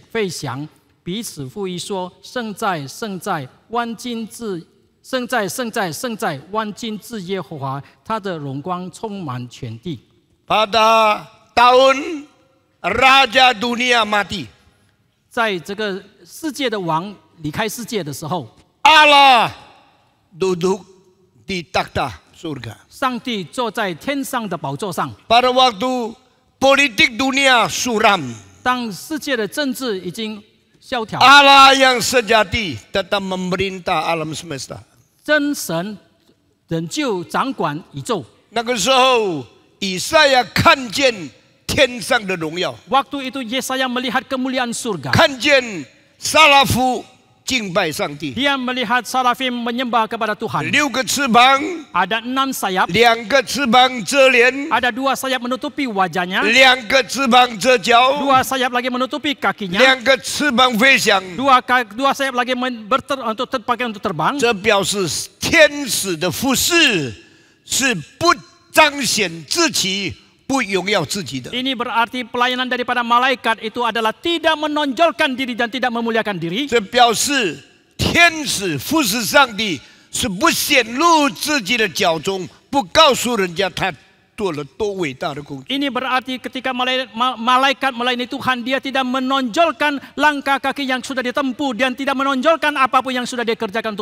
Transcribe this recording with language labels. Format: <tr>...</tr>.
<zh>翔，彼此呼吁说：圣在，圣在，万军之圣在，圣在，圣在，万军之耶和华，他的荣光充满全地。</zh> <id>Pada tahun Raja Dunia mati,</id> <zh>在这个世界的王离开世界的时候，</zh> <id>Allah duduk di takhta surga.</id> <zh>上帝坐在天上的宝座上。</zh> <id>Pada waktu politik dunia suram,</id> <zh>当世界的政治已经萧条，</zh> <id>Allah yang sejati tetap memerintah alam semesta.</id> <zh>真神仍旧掌管宇宙。那个时候，以赛亚看见天上的荣耀，</zh> <id>Waktu itu Yesaya melihat kemuliaan surga.</id> <zh>看见撒拉夫敬拜上帝，</zh> <id>Dia melihat Sarafim menyembah kepada Tuhan.</id> <zh>6个翅膀，</zh> <id>Ada 6 sayap,</id> <zh>2个翅膀遮脸，</zh> <id>ada 2 sayap menutupi wajahnya,</id> <zh>2个翅膀遮脚，</zh> <id>2 sayap lagi menutupi kakinya,</id> <zh>2个翅膀飞翔。</zh> <id>2 sayap lagi untuk terpakai untuk terbang.</id> <zh>这表示天使的服侍是不彰显自己、不荣耀自己的。</zh> <id>Ini berarti pelayanan daripada malaikat itu adalah tidak menonjolkan diri dan tidak memuliakan diri.</id> <zh>这表示天使服侍上帝是不显露自己的脚踪，不告诉人家他做了多伟大的工作。</zh> <id>Ini berarti ketika malaikat melayani Tuhan, dia tidak menonjolkan langkah kaki yang sudah ditempuh dan tidak menonjolkan apapun yang sudah dikerjakan untuk</id>